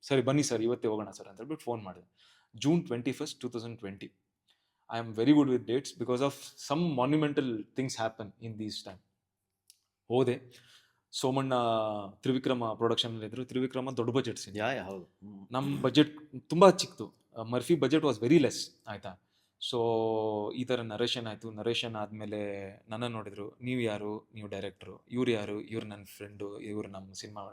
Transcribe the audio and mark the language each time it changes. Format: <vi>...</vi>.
<kn>ಸರಿ ಬನ್ನಿ ಸರ್ ಇವತ್ತೇ ಹೋಗೋಣ ಸರ್ ಅಂತ ಹೇಳ್ಬಿಟ್ಟು ಫೋನ್ ಮಾಡಿದೆ.</kn> <en>June 21st, 2020. I am very good with dates because of some monumental things happen in these time.</en> <kn>ಹೋದೆ, ಸೋಮಣ್ಣ ತ್ರಿವಿಕ್ರಮ ಪ್ರೊಡಕ್ಷನ್ ಇದ್ರು. ತ್ರಿವಿಕ್ರಮ ದೊಡ್ಡ ಬಜೆಟ್ ಸಿನಿಮಾ, ನಮ್ಮ ಬಜೆಟ್ ತುಂಬಾ ಚಿಕ್ಕದು.</kn> <en>Murphy budget was very less</en> <kn>ಆಯ್ತಾ. ಸೊ ಈ ಥರ ನರೇಷನ್ ಆಯಿತು. ನರೇಷನ್ ಆದಮೇಲೆ ನನ್ನ ನೋಡಿದ್ರು, ನೀವು ಯಾರು, ನೀವು ಡೈರೆಕ್ಟ್ರು, ಇವ್ರು ಯಾರು, ಇವ್ರು ನನ್ನ ಫ್ರೆಂಡು, ಇವ್ರು ನಮ್ಮ ಸಿನಿಮಾ.</kn>